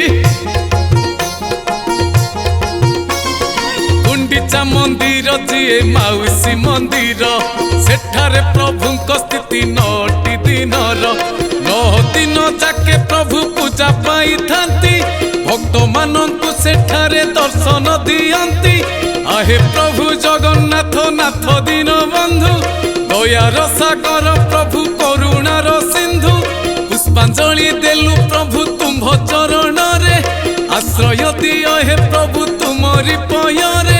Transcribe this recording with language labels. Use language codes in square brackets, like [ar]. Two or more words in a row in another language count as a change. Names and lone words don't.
[or] ଗୁଣ୍ଡିଚା ମନ୍ଦିର ଯିଏ ମାଉସୀ ମନ୍ଦିର, ସେଠାରେ ପ୍ରଭୁଙ୍କ ସ୍ଥିତି 9ଟି ଦିନର। 9 ଦିନ ଯାକେ ପ୍ରଭୁ ପୂଜା ପାଇଥାନ୍ତି, ଭକ୍ତମାନଙ୍କୁ ସେଠାରେ ଦର୍ଶନ ଦିଅନ୍ତି। ଆହେ ପ୍ରଭୁ ଜଗନ୍ନାଥ ନାଥ ଦୀନ ବନ୍ଧୁ, ଦୟାର ସାଗର ପ୍ରଭୁ କରୁଣାର ସିନ୍ଧୁ। ପୁଷ୍ପାଞ୍ଜଳି ଦେଲୁ ପ୍ରଭୁ ତୁମ୍ଭ ଚରଣ ରେ, ଆଶ୍ରୟ ଦିଅ ହେ ପ୍ରଭୁ ତୁମରି ପୟରେ।